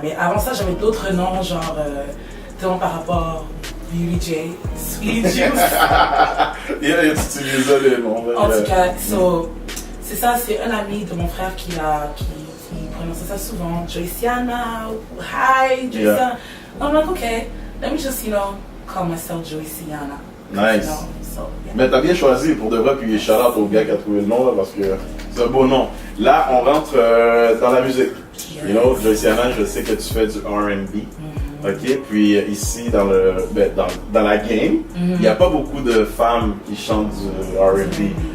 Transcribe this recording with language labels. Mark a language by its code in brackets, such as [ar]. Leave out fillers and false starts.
[fr] Mais avant ça, j'avais d'autres noms, genre par rapport Beauty J, Sweet Juice. Tu utilisais les noms. En tout cas, c'est ça, c'est un ami de mon frère qui prononçait ça souvent. [en] Joyciana, hi, Joyciana. I'm like, okay, let me just, call myself Joyciana. Nice. [fr] Mais t'as bien choisi pour de vrai, puis shout-out au gars qui a trouvé le nom là, parce que c'est un beau nom. Là, on rentre dans la musique. Yes. You know, Joyciana, je sais que tu fais du R&B. Ok, puis ici dans la game, il n'y a pas beaucoup de femmes qui chantent du R&B.